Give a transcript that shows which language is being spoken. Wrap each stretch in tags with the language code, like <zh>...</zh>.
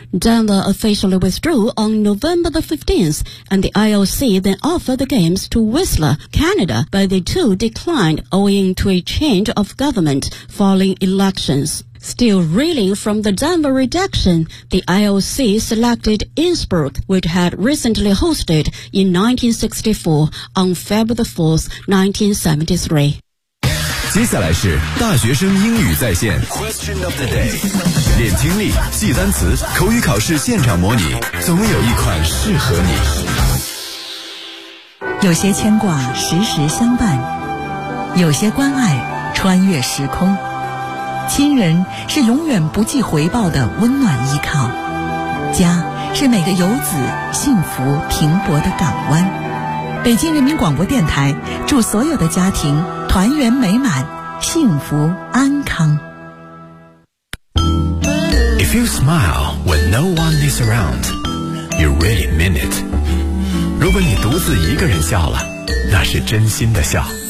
<en>Denver officially withdrew on November the 15th, and the IOC then offered the games to Whistler, Canada, but they too declined owing to a change of government following elections. Still reeling from the Denver rejection, the IOC selected Innsbruck, which had recently hosted in 1964 on February the 4th, 1973.</en> <zh>接下来是大学生英语在线</zh> <en>Question of the day.</en> <zh>练听力，记单词，口语考试现场模拟，总有一款适合你。有些牵挂时时相伴，有些关爱穿越时空，亲人是永远不计回报的温暖依靠，家是每个游子幸福停泊的港湾。北京人民广播电台祝所有的家庭团圆美满，幸福安康。</zh> <en>If you smile when no one is around, you really mean it.</en> <zh>如果你独自一个人笑了，那是真心的笑。</zh>